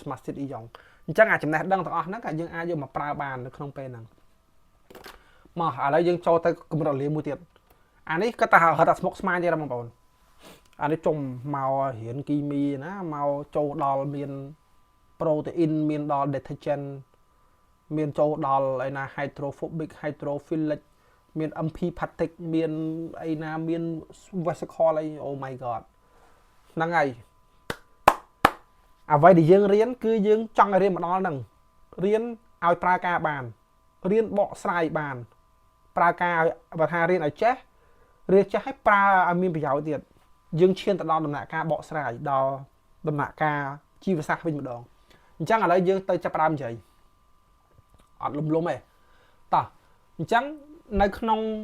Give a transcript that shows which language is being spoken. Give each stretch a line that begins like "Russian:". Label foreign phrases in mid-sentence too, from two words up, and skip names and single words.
Khmer: មាសធាតុ ion អញ្ចឹងអាចចំណេះដឹងទាំងអស់ហ្នឹងយើងអាចយកមកប្រើបាននៅក្នុងពេលហ្នឹងមកឥឡូវយើងចូលទៅកម្រិតរលាយមួយទៀតអានេះគាត់ថារត់តែស្មុកស្មាញទេបងប្អូនអានេះចុំមករៀនគីមីណាមកចូលដល់មាន protein មានដល់ detergent មានចូលដល់ឯណា
English: hydrophobic hydrophilic
Khmer: មាន
English: MP phatic
Khmer: មានអីណាមាន vesicle អី
English: oh my god
Khmer: ហ្នឹងហើយ អ្វីដែលយើងរៀនគឺយើងចង់ឲ្យរៀនមកដល់ហ្នឹងរៀនឲ្យប្រើការបានរៀនបកស្រាយបានប្រើការឲ្យបើថារៀនឲ្យចេះរៀនចេះឲ្យប្រើឲ្យមានប្រយោជន៍ទៀតយើងឈានទៅដល់ដំណាក់ការបកស្រាយដល់ដំណាក់ការជីវសាស្ត្រវិញម្ដងអញ្ចឹងឥឡូវយើងទៅចាប់ផ្ដើមនិយាយអត់លំទេតោះអញ្ចឹងនៅក្នុង